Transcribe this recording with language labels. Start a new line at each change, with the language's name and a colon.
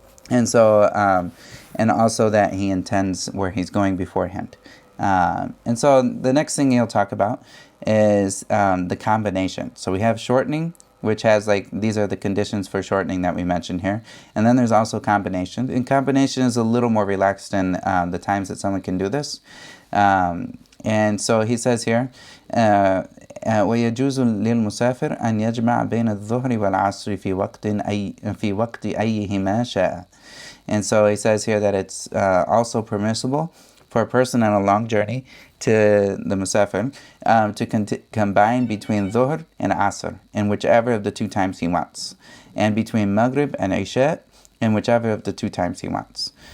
English: And so, and also that he intends where he's going beforehand. And so the next thing he'll talk about is the combination. So we have shortening, which has like, these are the conditions for shortening that we mentioned here. And then there's also combination. And combination is a little more relaxed in the times that someone can do this. And so he says here,
Arabic: ويجوز للمسافر أن يجمع بين الظهر والعصر في وقت أيهما شاء.
English: And so he says here that it's also permissible for a person on a long journey, to the musafir, to combine between dhuhr and asr in whichever of the two times he wants, and between maghrib and isha in whichever of the two times he wants.